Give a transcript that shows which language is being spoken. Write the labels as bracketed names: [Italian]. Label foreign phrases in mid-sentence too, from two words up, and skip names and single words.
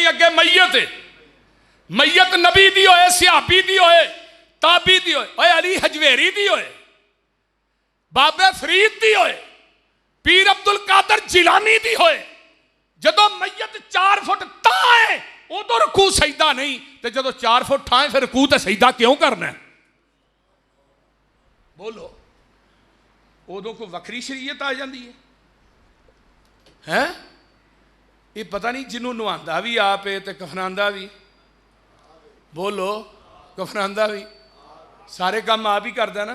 [Punjabi] اگے میت ہے. میت نبی دی ہوئے, صحابی دی ہوئے, تابی دی ہوئے, اوے علی حجویری دی ہوئے, بابے فرید دی ہوئے, پیر عبدالقادر جیلانی دی ہوئے. جدو میت 4 فٹ تائیں او تو رکوع سجدہ نہیں, تے جدو 4 فٹ ٹھائیں پھر رکوع تے سجدہ کیوں کرنا ہے؟ ਬੋਲੋ, ਉਦੋਂ ਕੋਈ ਵੱਖਰੀ ਸ਼ਰੀਅਤ ਆ ਜਾਂਦੀ ਹੈ। ਇਹ ਪਤਾ ਨਹੀਂ ਜਿਹਨੂੰ ਨਹਾਉਂਦਾ ਵੀ ਆਪ ਹੈ ਤੇ ਕਫਨਾਉਂਦਾ ਵੀ, ਬੋਲੋ, ਕਫਨਾਉਂਦਾ ਵੀ, ਸਾਰੇ ਕੰਮ ਆਪ ਹੀ ਕਰਦਾ ਨਾ।